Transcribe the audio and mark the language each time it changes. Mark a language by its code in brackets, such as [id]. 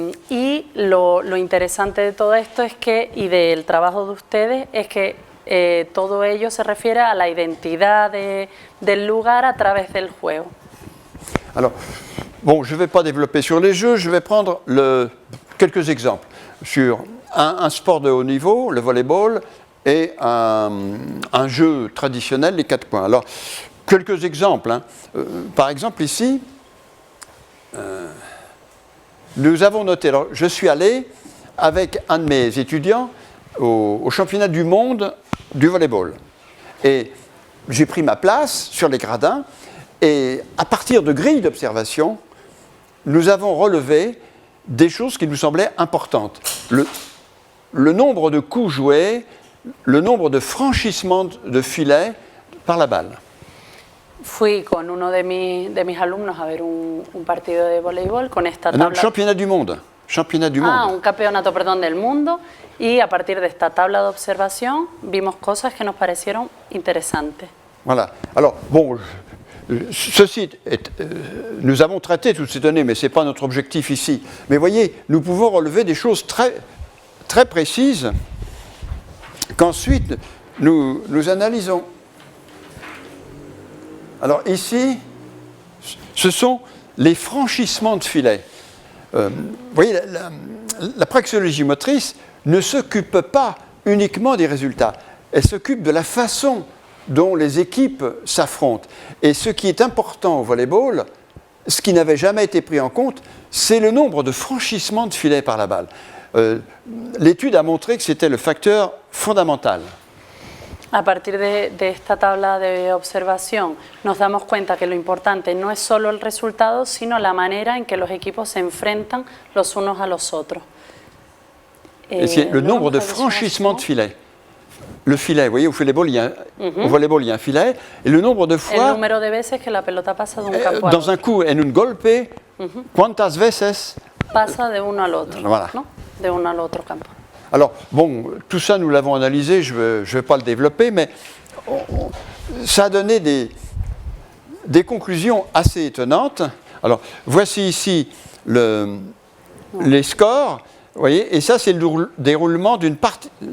[es] Y lo interesante de todo esto es que, y del trabajo de ustedes, es que todo ello se refiere a la identidad del lugar a través del juego. [fr] Alors, bon, je ne vais pas développer sur les jeux, je vais prendre quelques exemples sur un sport de haut niveau, le volleyball, et un jeu traditionnel, les 4 points. Alors, quelques exemples. Hein. Par exemple, ici, nous avons noté, alors je suis allé avec un de mes étudiants au championnat du monde du volleyball. Et j'ai pris ma place sur les gradins, et à partir de grilles d'observation, nous avons relevé des choses qui nous semblaient importantes. Le nombre de coups joués, le nombre de franchissements de filets par la balle. [es] Fui con uno de mis alumnos a ver un partido de voleibol con esta tabla. [fr] Non, championnat du monde. Championnat du monde. [es] Un campeonato, perdón, del mundo. Y a partir de esta tabla de observación vimos cosas que nos parecieron interesantes. [fr] Voilà. Alors, bon, ceci nous avons traité toutes ces données, mais ce n'est pas notre objectif ici. Mais voyez, nous pouvons relever des choses très, très précises qu'ensuite nous analysons. Alors ici, ce sont les franchissements de filets. Vous voyez, la praxéologie motrice ne s'occupe pas uniquement des résultats, elle s'occupe de la façon dont les équipes s'affrontent. Et ce qui est important au volleyball, ce qui n'avait jamais été pris en compte, c'est le nombre de franchissements de filets par la balle. L'étude a montré que c'était le facteur fondamental. [es] A partir de esta tabla de observación nos damos cuenta que lo importante no es solo el resultado, sino la manera en que los equipos se enfrentan los unos a los otros. [fr] Le nombre de franchissements de filets. Le filet, vous voyez, au volleyball, il y a un filet, et le nombre de fois... [es] El número de veces que la pelota pasa de un campo a [fr] dans un coup, [es] en un golpe, ¿cuántas veces? Pasa de uno al otro, [fr] voilà. [es] ¿no? De uno al otro campo. [fr] Alors, bon, tout ça, nous l'avons analysé, je ne vais pas le développer, mais ça a donné des conclusions assez étonnantes. Alors, voici ici les scores, vous voyez, et ça, c'est le déroulement d'une partie.